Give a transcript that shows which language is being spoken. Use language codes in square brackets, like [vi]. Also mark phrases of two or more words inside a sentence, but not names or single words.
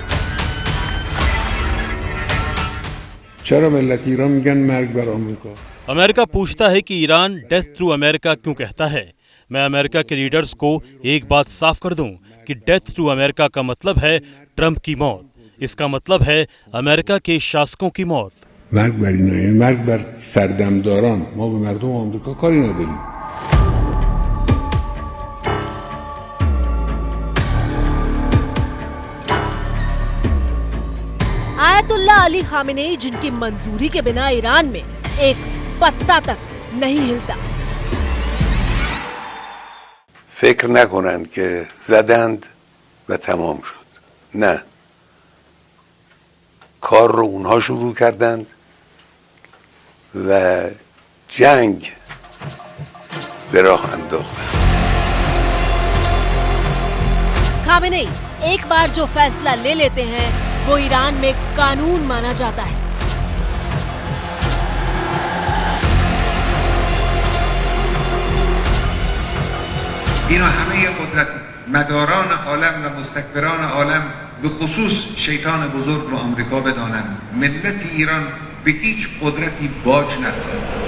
[fa] چرا ملت ایران میگن مرگ بر آمریکا. [hi] अमेरिका पूछता है कि ईरान [en] death through [hi] अमेरिका क्यों कहता है। मैं अमेरिका के लीडर्स को एक बात साफ कर दूं कि [en] death through [hi] अमेरिका का मतलब है ट्रंप की मौत। इसका मतलब है अमेरिका के शासकों की मौत। [fa] مرگ بر اینا یعنی مرگ بر سردمداران. ما به مردم آمریکا کاری نداریم. [hi] आयतुल्ला अली खामेनेई जिनकी मंजूरी के बिना ईरान में एक पत्ता तक नहीं हिलता। [fa] فکر نکنند که زدند و تمام شد. نه. کار رو اونها شروع کردند و جنگ به راه انداختند. [hi] खामेनेई एक बार जो फैसला ले लेते हैं वो ईरान में कानून माना जाता है। [fa] اینا همه قدرت مداران عالم و مستکبران عالم به خصوص شیطان بزرگ رو آمریکا بدانند ملت ایران به هیچ قدرتی باج ندارد.